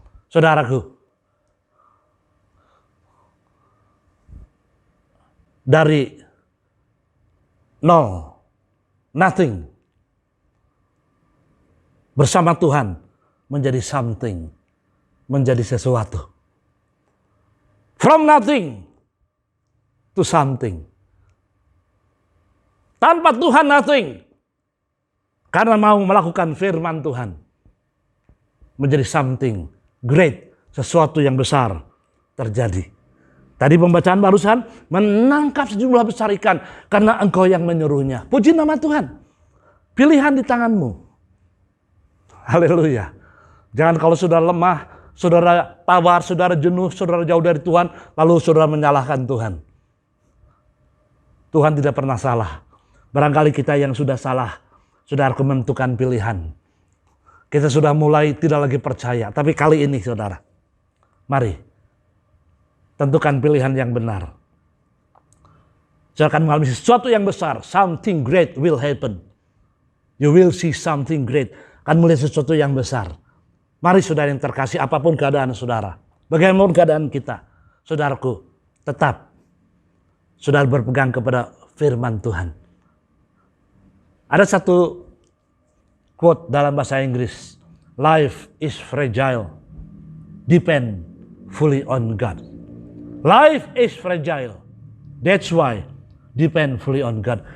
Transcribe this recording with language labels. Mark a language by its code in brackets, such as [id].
[id] Saudaraku, dari nol, nothing, bersama Tuhan menjadi something, menjadi sesuatu. [en] From nothing to something. [id] Tanpa Tuhan nothing. Karena mau melakukan firman Tuhan. Menjadi [en] something great. [id] Sesuatu yang besar terjadi. Tadi pembacaan barusan, menangkap sejumlah besar ikan. Karena engkau yang menyuruhnya. Puji nama Tuhan. Pilihan di tanganmu. Haleluya. Jangan kalau sudah lemah, saudara tawar, saudara jenuh, saudara jauh dari Tuhan, lalu saudara menyalahkan Tuhan. Tuhan tidak pernah salah. Barangkali kita yang sudah salah, saudara menentukan pilihan. Kita sudah mulai tidak lagi percaya. Tapi kali ini saudara, mari tentukan pilihan yang benar. Saudara akan mengalami sesuatu yang besar. [en] Something great will happen. You will see something great. [id] Akan melihat sesuatu yang besar. Mari saudara yang terkasih, apapun keadaan saudara. Bagaimanapun keadaan kita. Saudaraku, tetap saudara berpegang kepada firman Tuhan. Ada satu quote dalam bahasa Inggris. [en] Life is fragile. Depend fully on God. Life is fragile. That's why depend fully on God.